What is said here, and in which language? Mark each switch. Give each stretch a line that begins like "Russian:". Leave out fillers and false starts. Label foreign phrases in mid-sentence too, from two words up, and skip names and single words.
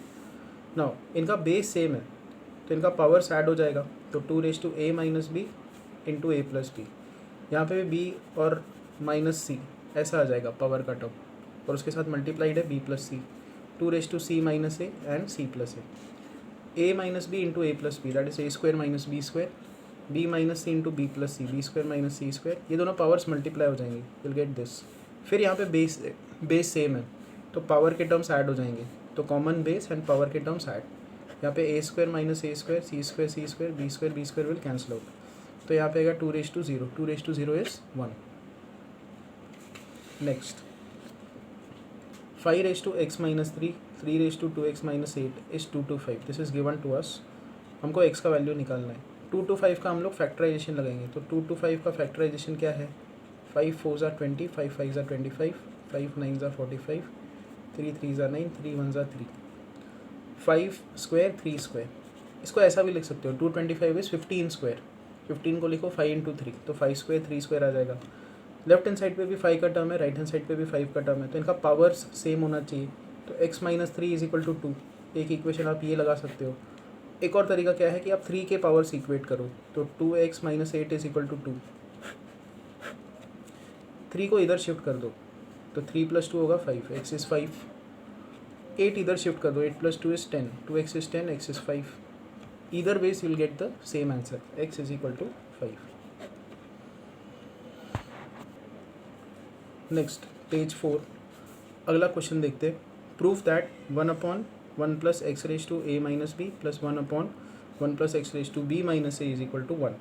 Hindi: नाउ इनका बेस सेम है, तो इनका पावर्स ऐड हो जाएगा, तो 2a - b × a + b, यहाँ पे भी b और -c ऐसा आ जाएगा पावर का टर्म, और उसके साथ मल्टीप्लाइड है b + c,
English: two raise to c minus a and c plus a minus b into a plus b, that is a square minus b square, b minus c into b plus c, b square minus c square,
Hindi: ये दोनों पावर्स मल्टीप्लाई हो जाएंगे,
English: will get this.
Hindi: फिर यहाँ पे बेस सेम है तो पावर के टर्म्स ऐड हो जाएंगे, तो
English: common base and power
Hindi: के टर्म्स ऐड, यहाँ पे
English: a square minus a square, c square, b square will cancel out,
Hindi: तो यहाँ पे आएगा
English: two raise to zero is 1. नेक्स्ट 5 raised to x minus 3, 3 raised to 2x minus 8 is 2 to 5, this is given to us.
Hindi: हमको x का वैल्यू निकालना है। 2 to 5 का हम लोग फैक्टराइजेशन लगाएंगे, तो 2 to 5 का फैक्टराइजेशन क्या है,
English: 5 4s are 20, 5 5s are 25, 5 9s are 45, 3 3s are 9, 3 1s are 3, 5 square 3 square.
Hindi: इसको ऐसा भी लिख सकते हो,
English: 225 is 15 square,
Hindi: 15 को लिखो 5 इंटू 3, तो
English: 5 square 3 square
Hindi: आ जाएगा।
English: left hand side
Hindi: पे भी 5 का टर्म है,
English: right hand side
Hindi: पे भी 5 का टर्म है, तो इनका पावर्स सेम होना चाहिए, तो
English: x minus 3 is equal to 2.
Hindi: एक इक्वेशन आप ये लगा सकते हो। एक और तरीका क्या है कि आप 3 के पावर्स इक्वेट करो, तो
English: 2x minus 8 is equal to 2,
Hindi: 3 को इधर शिफ्ट कर दो, तो
English: 3 plus 2
Hindi: होगा 5,
English: x is 5,
Hindi: 8 इधर शिफ्ट कर दो,
English: 8 plus 2 is 10, 2x is 10, x is 5, either ways you will get the same answer, x is equal to 5. next page 4,
Hindi: अगला क्वेश्चन देखते हैं।
English: proof that 1/1 plus x raise to a minus b plus 1/1 plus x raise to b minus a is equal to 1.